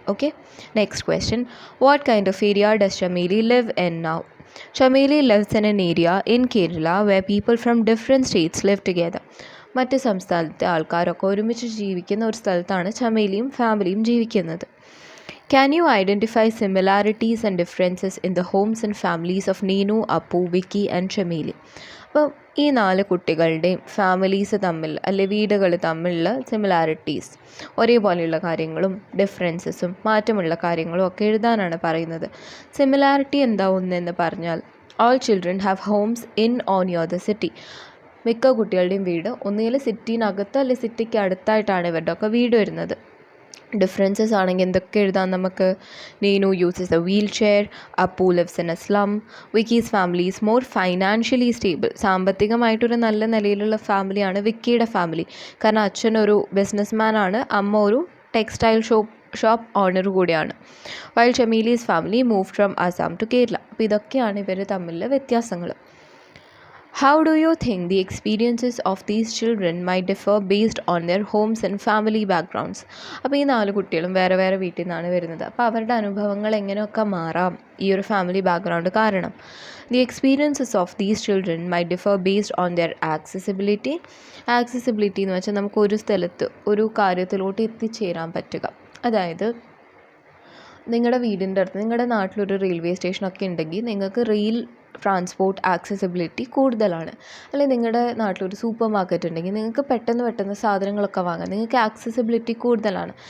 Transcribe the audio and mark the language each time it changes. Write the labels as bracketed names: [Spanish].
[English] Okay, next question, what kind of area does Chameli live in now? Chameli lives in an area in Kerala where people from different states live together. [Malayalam] മറ്റ് സംസ്ഥാനത്തെ ആൾക്കാരൊക്കെ ഒരുമിച്ച് ജീവിക്കുന്ന ഒരു സ്ഥലത്താണ് ചമേലിയും ഫാമിലിയും ജീവിക്കുന്നത്. [English] Can you identify similarities and differences in the homes and families of Neenu, Appu, Vicky and Chameli? [Malayalam] അപ്പോൾ ഈ 4 കുട്ടികളുടെയും ഫാമിലീസ് തമ്മിൽ അല്ലെ വീടുകൾ തമ്മിലുള്ള സിമിലാരിറ്റീസ്, ഒരേപോലെയുള്ള കാര്യങ്ങളും ഡിഫറൻസസും മാറ്റമുള്ള കാര്യങ്ങളും ഒക്കെ എഴുതാനാണ് പറയുന്നത്. സിമിലാരിറ്റി എന്താ ഒന്നെന്ന് പറഞ്ഞാൽ, [English] all children have homes in or near the city. [Malayalam] മിക്ക കുട്ടികളുടെയും വീട് ഒന്നുകിൽ സിറ്റിനകത്ത് അല്ലെങ്കിൽ സിറ്റിക്ക് അടുത്തായിട്ടാണ് ഇവരുടെ ഒക്കെ വീട് വരുന്നത്. ഡിഫറൻസസ് ആണെങ്കിൽ എന്തൊക്കെ എഴുതാം നമുക്ക്? [English] Neenu uses a wheelchair. Appu lives in a slum. Vicky's family is more financially stable. [Malayalam] സാമ്പത്തികമായിട്ടൊരു നല്ല നിലയിലുള്ള ഫാമിലിയാണ് വിക്കിയുടെ ഫാമിലി. കാരണം അച്ഛനൊരു ബിസിനസ് മാനാണ്, അമ്മ ഒരു ടെക്സ്റ്റൈൽ ഷോപ്പ് ഓണർ കൂടിയാണ്. [English] While Chameli's family move from Assam to Kerala. [Malayalam] അപ്പോൾ ഇതൊക്കെയാണ് ഇവർ തമ്മിലുള്ള വ്യത്യാസങ്ങൾ. [English] How do you think the experiences of these children might differ based on their homes and family backgrounds? [Malayalam] അപ്പോൾ ഈ 4 കുട്ടികളും വേറെ വേറെ വീട്ടിൽ നിന്നാണ് വരുന്നത്. അപ്പോൾ അവരുടെ അനുഭവങ്ങൾ എങ്ങനെയൊക്കെ മാറാം ഈ ഒരു ഫാമിലി ബാക്ക്ഗ്രൗണ്ട് കാരണം. [English] The experiences of these children might differ based on their accessibility. [Malayalam] Accessibility എന്ന് വെച്ചാൽ നമുക്ക് ഒരു സ്ഥലത്ത് ഒരു കാര്യത്തിലോട്ട് എത്തിച്ചേരാൻ പറ്റുക. അതായത് നിങ്ങളുടെ വീടിൻ്റെ അടുത്ത് നിങ്ങളുടെ നാട്ടിലൊരു റെയിൽവേ സ്റ്റേഷനൊക്കെ ഉണ്ടെങ്കിൽ നിങ്ങൾക്ക് ട്രാൻസ്പോർട്ട് ആക്സസിബിലിറ്റി കൂടുതലാണ്. അല്ലെങ്കിൽ നിങ്ങളുടെ നാട്ടിലൊരു സൂപ്പർ മാർക്കറ്റ് ഉണ്ടെങ്കിൽ നിങ്ങൾക്ക് പെട്ടെന്ന് സാധനങ്ങളൊക്കെ വാങ്ങാം, നിങ്ങൾക്ക് ആക്സസിബിലിറ്റി കൂടുതലാണ്.